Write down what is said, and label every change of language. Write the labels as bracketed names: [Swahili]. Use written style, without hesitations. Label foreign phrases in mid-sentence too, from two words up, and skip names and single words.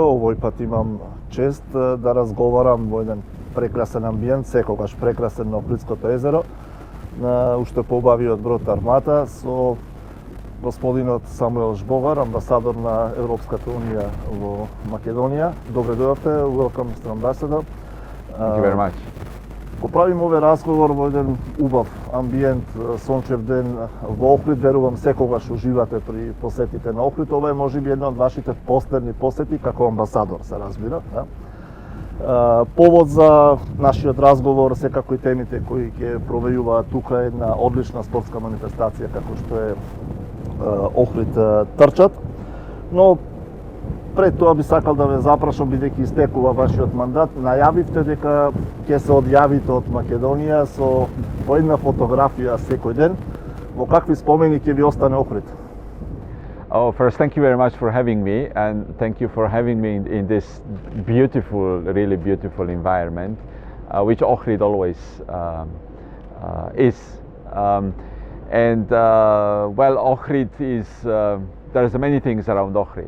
[Macedonian] Овој пат имам чест да разговарам во еден прекрасен амбиент, секогаш прекрасен на Охридското езеро, на уште поубавиот брод Армада, со господинот Самуел Жбогар, амбасадор на Европската унија во Македонија. Добре дојдовте, [English] welcome Mr. Ambassador. Thank you very much. [Macedonian] Го правим овој разговор во еден убав амбиент, сончев ден во Охрид. Верувам секогаш уживате при посетите на Охрид. Ова е можеби една од вашите последни посети како амбасадор, се разбира. Да? Повод за нашиот разговор, секако и темите кои ќе провејуваат тука, е една одлична спортска манифестација како што е Охрид трчат. Но пред тоа би сакал да ве запрашам, бидејќи истекува вашиот мандат, најавивте дека ќе се одјавите од Македонија со по една фотографија секој ден. Во какви спомени ќе ви остане Охрид? [English] Oh, first, thank you very much for having me, and thank you for having me in this beautiful, really beautiful environment, which Охрид always is. Well, Охрид is, there's many things around Охрид.